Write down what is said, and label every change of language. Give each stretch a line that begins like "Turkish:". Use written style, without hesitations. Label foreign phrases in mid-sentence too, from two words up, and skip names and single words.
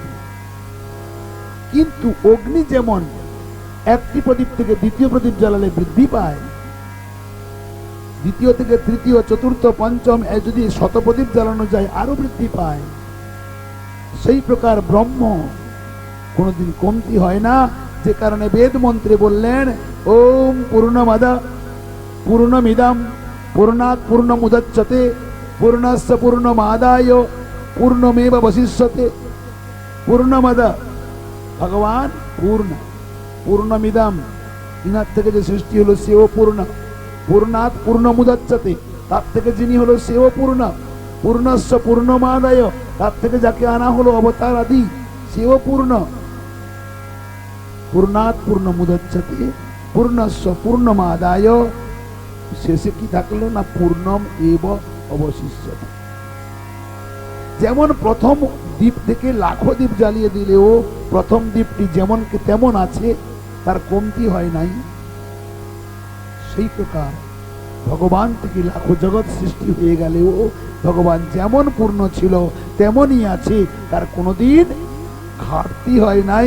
Bangla: কিন্তু অগ্নি যেমন একটি প্রদীপ থেকে দ্বিতীয় প্রদীপ জ্বালালে বৃদ্ধি পায়, দ্বিতীয় থেকে তৃতীয়, চতুর্থ, পঞ্চম, যদি 100 প্রদীপ জ্বালানো যায় আরো বৃদ্ধি পায়, সেই প্রকার ব্রহ্ম কোনদিন কমতি হয় না। যে কারণে বেদ মন্ত্রে বললেন,
Sanskrit: ओम् पूर्णमदः पूर्णमिदम् पूर्णात् पूर्णमुदच्यते पूर्णस्य पूर्णमादाय पूर्णमेवावशिष्यते।
Bangla: পূর্ণমাদা ভগবান পূর্ণ, পূর্ণমিদম ইনার থেকে যে সৃষ্টি হলো সেও পূর্ণ,
Sanskrit: पूर्णात् पूर्णमुदच्यते
Bangla: তার থেকে যিনি হলো সেও পূর্ণ,
Sanskrit: पूर्णस्य पूर्णमादाय
Bangla: তার থেকে যাকে আনা হলো অবতার আদি সেও পূর্ণ।
Sanskrit: पूर्णात् पूर्णमुदच्यते पूर्णस्य पूर्णमादाय,
Bangla: শেষে কি থাকলো না?
Sanskrit: पूर्णम् एव अवशिष्यते।
Bangla: যেমন প্রথম দ্বীপ থেকে লাখো দ্বীপ জ্বালিয়ে দিলেও প্রথম দ্বীপটি যেমন তেমন আছে, তার কমতি হয় নাই, সেই প্রকার ভগবান থেকে লাখো জগৎ সৃষ্টি হয়ে গেলেও ভগবান যেমন পূর্ণ ছিল তেমনই আছে, তার কোনোদিন ঘাটতি হয় নাই।